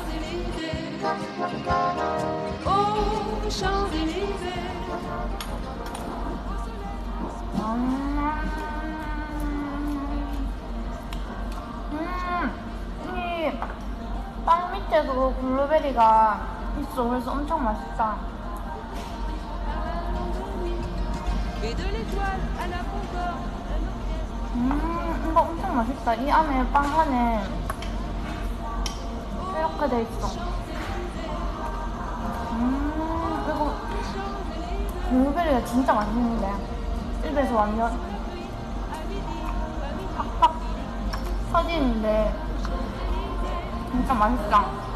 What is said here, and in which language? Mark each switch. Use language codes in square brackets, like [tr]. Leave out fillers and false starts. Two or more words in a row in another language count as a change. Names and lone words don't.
[ko] Oh, Champs-Élysées. 이 빵 밑에도 블루베리가 있어. 그래서 엄청 맛있다. [fr] Et de l'étoile à la concorde. [ko] 이거 엄청 맛있다. 이 안에 빵 안에 팍팍하게 돼 있어. 이거 블루베리가 진짜 맛있는데 입에서 완전 팍팍 터지는데 진짜 맛있다.